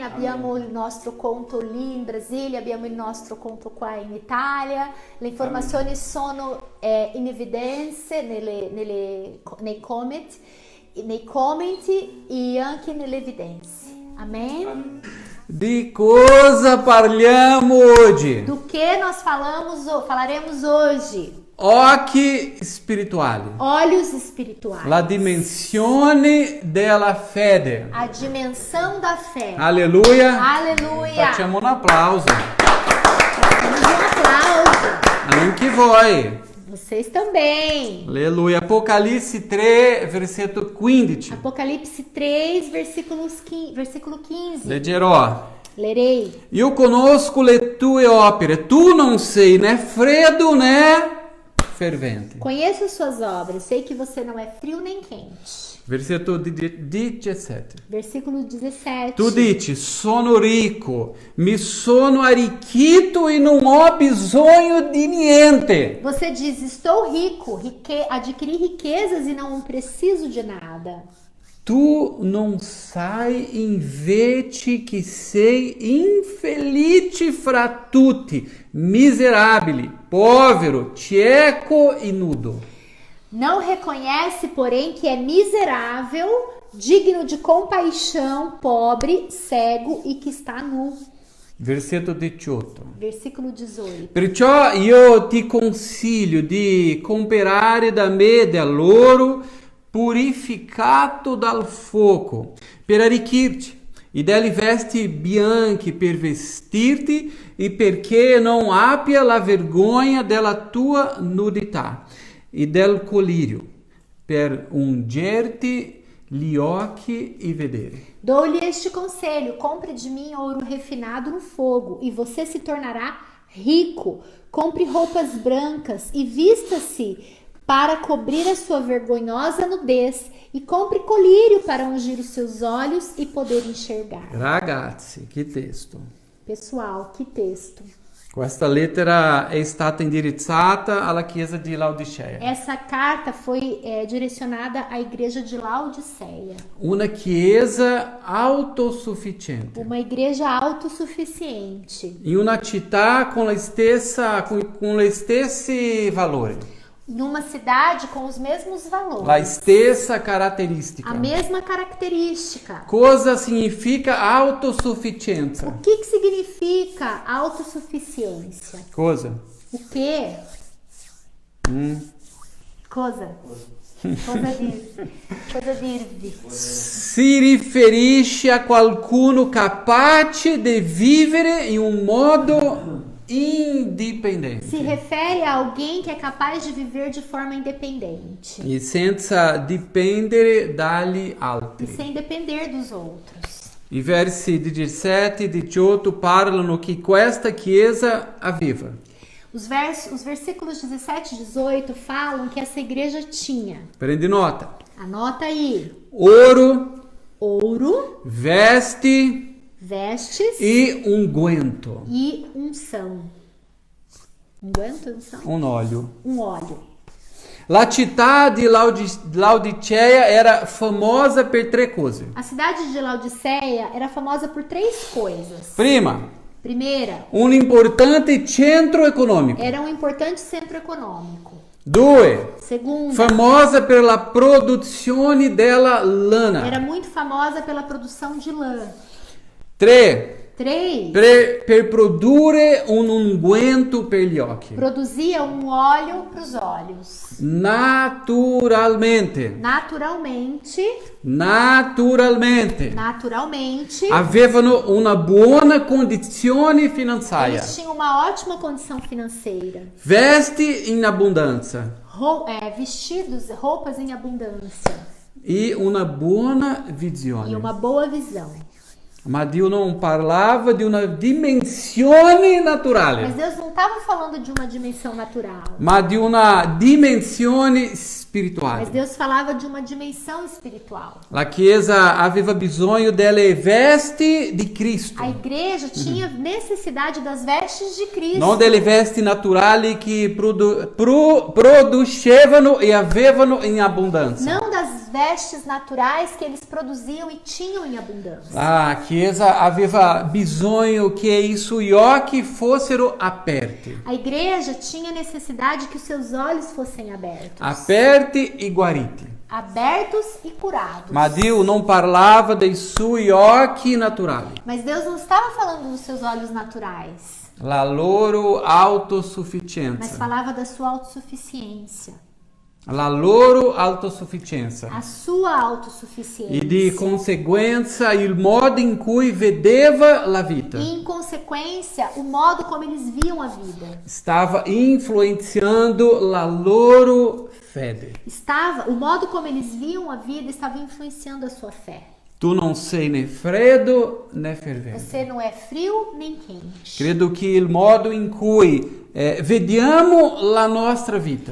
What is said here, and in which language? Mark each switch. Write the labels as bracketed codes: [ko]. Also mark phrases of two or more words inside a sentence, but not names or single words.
[it] Abbiamo il nostro conto lì in Brasile, abbiamo il nostro conto qua in Italia. Le informazioni sono in evidenza nei commenti e anche nelle evidenze. [pt] Amém? [it] Di cosa parliamo oggi? [pt] Do que nós falaremos hoje? [it] Occhi spirituali. [pt] Olhos espirituais. [it] La dimensione della fede. [pt] A dimensão da fé. [it] Alleluia. [pt] Aleluia. Facciamo un applauso. Fazemos um aplauso. Anche voi. Vocês também. Aleluia. [it] Apocalisse 3, versetto 15. [pt] Apocalipse 3, versículo 15. [it] Leggerò. [pt] Lerei. [it] Io conosco le tue opere. Tu non sei né freddo né fervente. [pt] Conheço suas obras. Sei que você não é frio nem quente. [it] Versetto 17. [pt] Versículo 17. [it] Tu dici, sono ricco, mi sono arricchito e non ho bisogno di niente. [pt] Você diz, estou rico, adquiri riquezas e não preciso de nada. [it] Tu non sai invece che sei infelice fra tutti, miserabile, povero, cieco e nudo. [pt] Não reconhece, porém, que é miserável, digno de compaixão, pobre, cego e que está nu. [it] Versetto 18. [pt] Versículo 18. [it] Perciò io ti consiglio di comprare da me dell'oro purificato dal fuoco per arricchirti e delle vesti bianche per vestirti e perché non abbia la vergogna della tua nudità e del colirio per ungirti gli occhi e vedere. [pt] Dou-lhe este conselho, compre de mim ouro refinado no fogo e você se tornará rico. Compre roupas brancas e vista-se para cobrir a sua vergonhosa nudez e compre colírio para ungir os seus olhos e poder enxergar. [it] Ragazzi, che testo. [pt] Pessoal, que texto. [it] Questa lettera è stata indirizzata alla chiesa di Laodicea. [pt] Essa carta foi direcionada à igreja de Laodiceia. [it] Una chiesa autosufficiente. [pt] Uma igreja autossuficiente. [it] In una città con le stessi valori. [pt] Numa cidade com os mesmos valores. [it] La stessa caratteristica. [pt] A mesma característica. [it] Cosa significa autosufficienza? [pt] O que significa autossuficiência? [it] Cosa? [pt] O quê? [it] Cosa dirvi. Si riferisce a qualcuno capace di vivere in un modo indipendente. [pt] Se refere a alguém que é capaz de viver de forma independente. [it] E senza dipendere dagli altri. [pt] E sem depender dos outros. [it] I versi 17 e 18 parlano che questa chiesa aveva. [pt] Os versículos 17 e 18 falam que essa igreja tinha. [it] Prendi nota. [pt] Anota aí. Ouro, vestes e unguento. E unção. Unguento, unção? Um óleo. Um óleo. [it] La città di Laodicea era famosa per tre cose. [pt] A cidade de Laodiceia era famosa por três coisas. [it] Prima, [pt] Primeira, [it] un importante centro economico. [pt] era um importante centro econômico. 2. Segunda, [it] Famosa per la produzione della lana. [pt] era muito famosa pela produção de lã. 3. 3, [it] Per produrre un unguento per gli occhi. [pt] produzia um óleo para os olhos. [it] Naturalmente. [pt] Naturalmente, [it] Avevano una buona condizione finanziaria. [pt] eles tinham uma ótima condição financeira. [it] Vesti in abbondanza. [pt] Vestidos, roupas em abundância [it] E una buona [pt] e [it] visione. [pt] uma boa visão. [it] Ma Dio non parlava di una dimensione naturale, [pt] Mas Deus não estava falando de uma dimensão natural. [it] ma di una dimensione [pt] Mas [it] spirituale. [pt] Deus falava de uma dimensão espiritual. [it] La Chiesa aveva bisogno delle vesti di Cristo, [pt] A igreja tinha necessidade das vestes de Cristo. [it] non delle vesti naturali che producevano e avevano in abbondanza. [pt] Não das vestes naturais que eles produziam e tinham em abundância. [it] A Chiesa aveva bisogno che i suoi occhi fossero aperti, [pt] A igreja tinha necessidade que os seus olhos fossem abertos. [it] aperti e guariti. [pt] Abertos e curados. [it] Ma Dio non parlava dei suoi occhi naturali, [pt] Mas Deus não estava falando dos seus olhos naturais, [it] la loro [pt] mas [it] autosufficienza, [pt] falava da sua autossuficiência. [it] la loro autosufficienza [pt] A sua autossuficiência. [it] e di conseguenza il modo in cui vedeva la vita [pt] E, em consequência, o modo como eles viam a vida. [it] stava influenzando la loro fede. [pt] O modo como eles viam a vida estava influenciando a sua fé. [it] Tu non sei né freddo né fervente. [pt] Você não é frio nem quente. [it] Credo che il modo in cui vediamo la nostra vita,